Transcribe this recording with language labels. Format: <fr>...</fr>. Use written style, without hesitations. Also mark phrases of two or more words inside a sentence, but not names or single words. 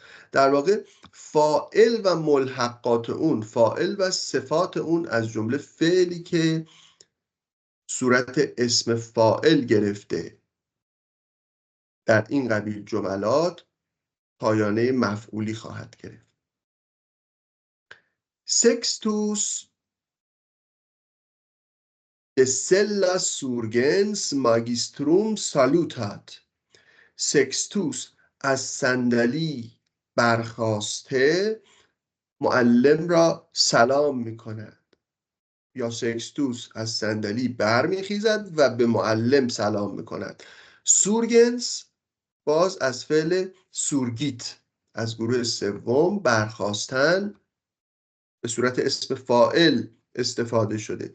<fa>در واقع فاعل و ملحقات اون، فاعل و صفات اون از جمله فعلی که صورت اسم فاعل گرفته در این قبیل جملات پایانه مفعولی خواهد گرفت.</fa> <la>سکستوس de sella surgens magistrum salutat.</la> <fa>سکستوس از صندلی برخاسته معلم را سلام می کند، یا سکستوس از صندلی برمیخیزد و به معلم سلام می کند. سورگنس باز از فعل سورگیت از گروه سوم برخاستن به صورت اسم فاعل استفاده شده.</fa>